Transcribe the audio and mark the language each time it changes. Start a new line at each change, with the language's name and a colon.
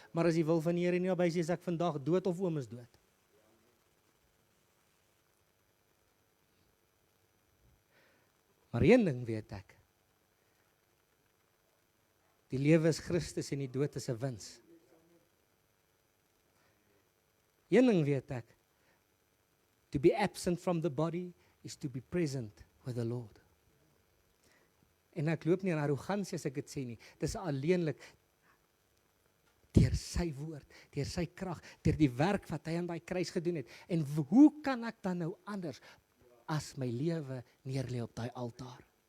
Afrikaans: Maar as die wil van die Here nie daarby is, is ek vandag dood of oom is dood. Maar een ding weet ek. Die lewe is Christus en die dood is 'n wins. Een ding weet ek,
English: to be absent from the body is to be present with the Lord.
Afrikaans: En ek loop nie in arrogansie as ek dit sê nie, dis alleenlik deur sy woord, deur sy krag, deur die werk wat hy aan daai kruis gedoen het. En hoe kan ek dan nou anders as my lewe neerlê op daai altaar?